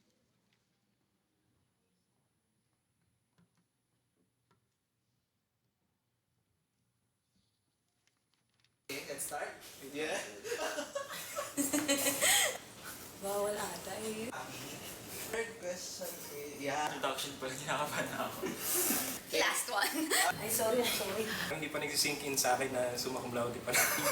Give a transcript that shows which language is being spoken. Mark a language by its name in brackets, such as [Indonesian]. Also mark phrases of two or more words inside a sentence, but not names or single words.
[English] Let's start? Yeah. [Filipino] Bawal ata eh. [English] Third question is, [Filipino] introduction pa rin, kinakabahan na ako. [English] Last one. Ay, sorry. [Filipino] Hindi pa nagsisink in sa akin na [Latin] summa cum laude [Filipino] pa lang.